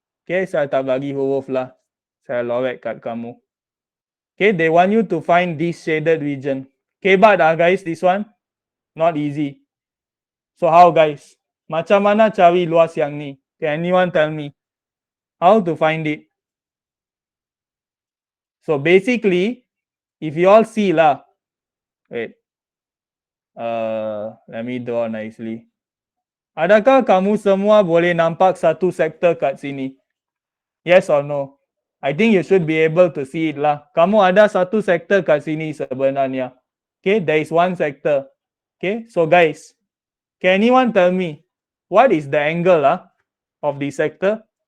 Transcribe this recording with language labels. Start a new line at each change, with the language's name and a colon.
Malay: Okay, saya tak bagi huruf lah. Saya lorek kat kamu.
English: Okay, they want you to find this shaded region. Kebat guys, this one. Not easy. So how guys?
Malay: Macam mana cari luas yang ni?
English: Can anyone tell me? How to find it? So basically, if you all see lah. Wait. Let me draw nicely.
Malay: Adakah kamu semua boleh nampak satu sektor kat sini?
English: Yes or no? I think you should be able to see it lah.
Malay: Kamu ada satu sektor kat sini sebenarnya.
English: Okay, there is one sector. Okay, so guys, can anyone tell me what is the angle of the sector?